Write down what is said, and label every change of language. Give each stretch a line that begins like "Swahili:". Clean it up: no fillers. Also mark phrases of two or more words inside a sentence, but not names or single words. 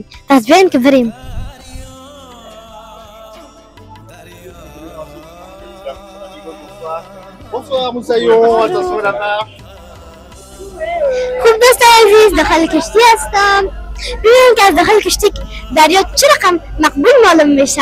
Persian: پس بیاین که بریم.
French: Bonsoir Moussaillon, attention la mer.
Persian: خوب دوستای عزیز، داخل کشتی هستم. ببینیم که از داخل کشتی دریا چه رقم مقبول معلوم میشه.